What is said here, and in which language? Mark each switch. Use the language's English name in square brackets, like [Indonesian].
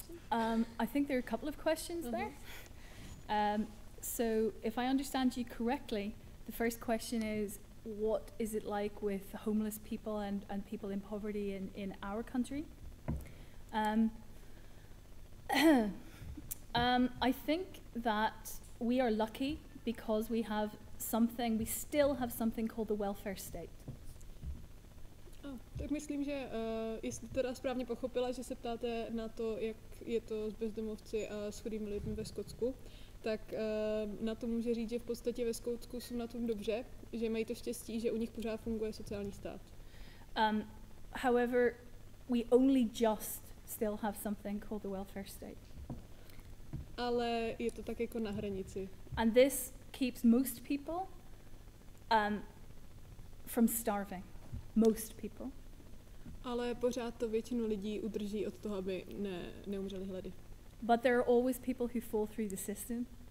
[English] I think there are a couple of questions there. So if I understand you correctly, the first question is, what is it like with homeless people and people in poverty in our country? I think that we are lucky because we still have something called the welfare state. [Czech] Tak myslím, že jestli teda správně pochopila, že se ptáte na to, jak je to s bezdomovci a s chudými lidmi ve Skotsku, tak na to může říct, že v podstatě ve Skotsku jsou na tom dobře, že mají to štěstí, že u nich pořád funguje sociální stát. [English] However, we only just still have something called the welfare state. [Czech] Ale je to tak jako na hranici. [English] And this keeps most people from starving. Most people. [Czech] Ale pořád to většinu lidí udrží od toho, aby neumřeli hlady. [English] But there are always people who fall through the system.